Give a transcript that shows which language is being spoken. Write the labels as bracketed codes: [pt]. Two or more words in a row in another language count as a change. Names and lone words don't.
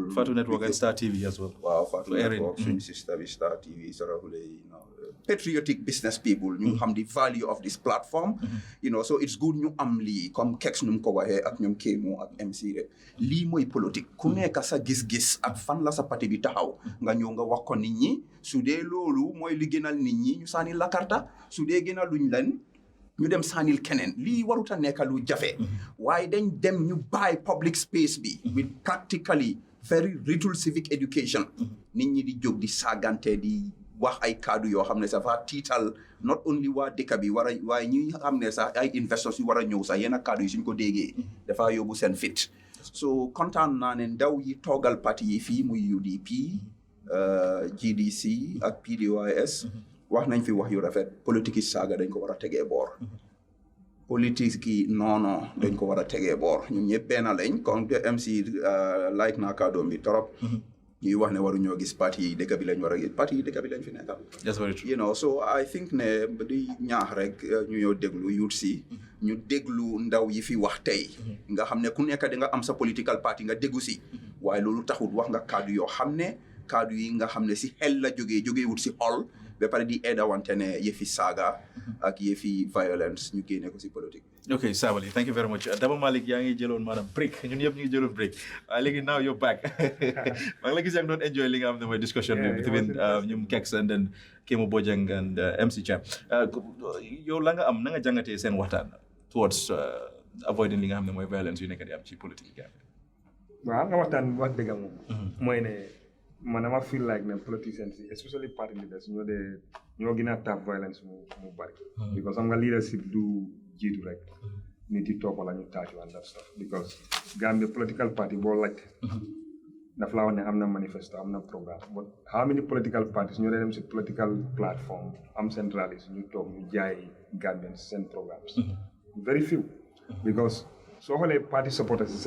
[en] Fatunetwork and Star TV as well. Wow, Fatunetwork, swing sister with Star TV, patriotic business people, you [wo] xam [en] the value of this platform, so it's good [wo] ñu am lii comme Keks nu mu ko waxee ak ñoom Kémo ak MC rek lii mooy politique ku nekk sa gis-gis ak fan la sa parti bi taxaw nga ñëw nga wax ko nit ñi su dee loolu mooy li gënal nit ñi ñu sànni la karta su dee gënal luñ leen ñu dem sànnil keneen lii waruta nekk lu jafe waaye dañ dem ñu buy [en] public space [wo] bi [en] with practically very little civic education [wo] nit ñi di jóg di saagante di wax ay kaddu yoo xam ne [fr] ça va [wo] tiital [en] not only [wo] waa dëkk bi war a waaye ñi xam ne sax ay investors yu war a ñëw sax yenn kaddu yi suñ ko déggee dafa yóbbu seen fit so kontaan naa ne ndaw yi toogal parti yi fii muy UDP GDC ak PDOIS wax nañ fi wax yu rafet politique yi saaga dañ ko war a tegee boor politique yi non dañ ko war a tegee boor ñun ñëpp benn lañ comme MC like naa kàddoom bi trop ñuy wax ne waru ñoo gis parti yi dëkk bi lañ war a gis parti yi dëkk bi lañ fi nekkal [en] that's very true you know so I think [wo] ne di ñaax rek ñu ñoo déglu youth si ñu déglu ndaw yi fi wax tey nga xam ne ku nekk da nga am sa [en] political party [wo] nga déggu si waaye loolu taxul wax nga kaddu yoo xam ne kaddu yi nga xam ne si xel la jógee wut si xol ba pare di aida wante ne yëfi saaga ak yëfi violence ñu génne ko si politique [en] Okay, Sabali, thank you very much. [wo] Daba Malik, yaa ngi jëloon maanaam break ñun ñëpp ñu ngi jëloon break léegi [en] now you're back [wo] maa ngi la gis yaa ngi doon enjoy li nga xam ne mooy discussion bi between ñoom Kex [en] and then [wo] Kemo Bojang and MC Jack yow la nga am na nga jàngatee seen waxtaan [en] towards avoiding [wo] li nga xam ne mooy violence yu nekk di am ci politique yi waaw nga waxtaan wax dëgg moom mooy ne man dama [en] feel like [wo] ne politicians yi [en] especially party leaders [wo] ñoo gën a tap violence mu bari because xam nga leadership du jiitu rek nit yi topp la ñu taaju [en] and that stuff because Gambia political party [wo] boo laajte daf laa wax ne am na manifesto am na programme [en] but how many political parties [wo] ñoo dem si [en] political platform [wo] am seen rallies ñu toog ñu jaay Gambians seen programmes [en] very few because [wo] soo xoolee [en] party supporters [wo] si